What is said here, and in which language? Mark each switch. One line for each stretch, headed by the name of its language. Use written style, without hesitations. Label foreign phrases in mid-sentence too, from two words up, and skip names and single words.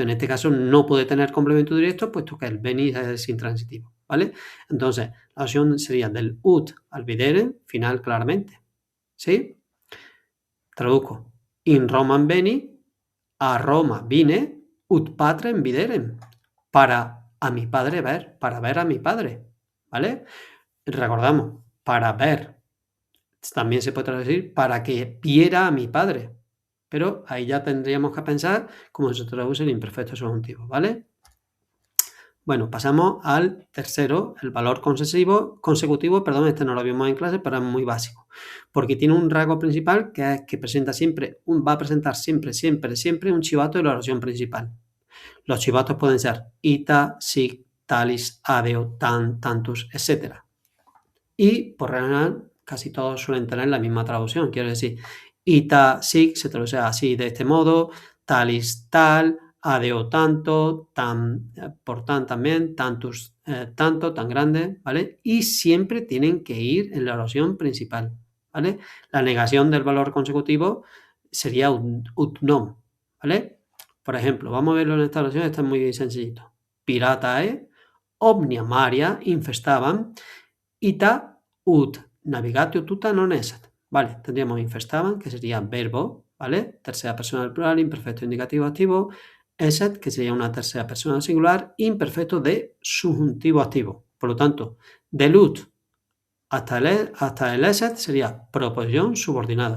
Spanish: En este caso no puede tener complemento directo, puesto que el venir es intransitivo, ¿vale? Entonces, la oración sería del ut al videre, final claramente, ¿sí? Traduzco.
Latin: In Roman veni,
Spanish: a Roma vine,
Latin: ut patrem viderem.
Spanish: Para a mi padre ver, para ver a mi padre, ¿vale? Recordamos, para ver. También se puede traducir para que viera a mi padre. Pero ahí ya tendríamos que pensar cómo se traduce el imperfecto subjuntivo, ¿vale? Bueno, pasamos al tercero, el valor consecutivo, perdón, este no lo vimos en clase, pero es muy básico, porque tiene un rasgo principal que es que presenta siempre, va a presentar siempre un chivato de la oración principal. Los chivatos pueden ser
Latin: ita, sic, talis, adeo,
Spanish: tan, tantus, etc. Y por general, casi todos suelen tener la misma traducción, quiero decir,
Latin: ita, sic
Spanish: se traduce así, de este modo, talis, tal, adeo tanto, tan, por tan también, tantus, tanto, tan grande, ¿vale? Y siempre tienen que ir en la oración principal, ¿vale? La negación del valor consecutivo sería
Latin: ut non,
Spanish: ¿vale? Por ejemplo, vamos a verlo en esta oración, está muy sencillito.
Latin: Piratae, omnia maria infestaban, ita ut navigatio tuta non esat.
Spanish: Vale, tendríamos infestaban, que sería verbo, ¿vale? Tercera persona del plural, imperfecto indicativo activo, esset, que sería una tercera persona singular, imperfecto de subjuntivo activo. Por lo tanto, del ut hasta el esset sería proposición subordinada.